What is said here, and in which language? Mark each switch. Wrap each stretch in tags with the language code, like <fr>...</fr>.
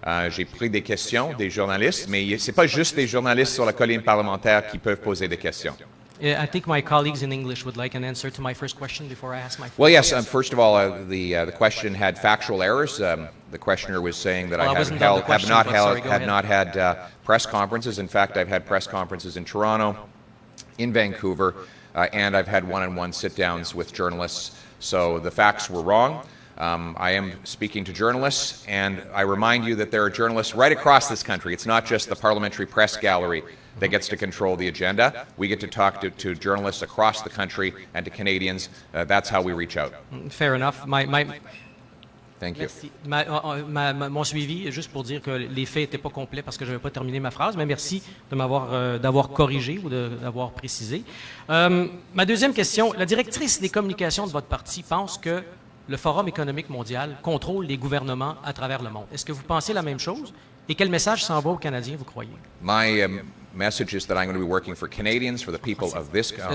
<fr>J'ai pris des questions des journalistes, mais ce n'est pas juste des journalistes sur la colline parlementaire qui peuvent poser des questions.</fr> <en>I think my colleagues in English would like an answer to my first question before I ask my Well, yes. First of all, the question had factual errors. The questioner was saying that I have not had press conferences. In fact, I've had press conferences in Toronto, in Vancouver, and I've had one-on-one sit-downs with journalists. So the facts were wrong. I am speaking to journalists, and I remind you that there are journalists right across this country. It's not just the parliamentary press gallery that gets to control the agenda. We get to talk to journalists across the country and to Canadians. That's how we reach out. Fair enough. Thank you.</en> <fr>Merci. Mon suivi, juste pour dire que les faits n'étaient pas complets parce que je n'avais pas terminé ma phrase, mais merci de d'avoir corrigé ou d'avoir précisé. Ma deuxième question, la directrice des communications de votre parti pense que le Forum économique mondial contrôle les gouvernements à travers le monde. Est-ce que vous pensez la même chose? Et quel message s'envoie aux Canadiens, vous croyez?</fr> <en>My message is that I'm going to be working for Canadians, for the people of this...</en>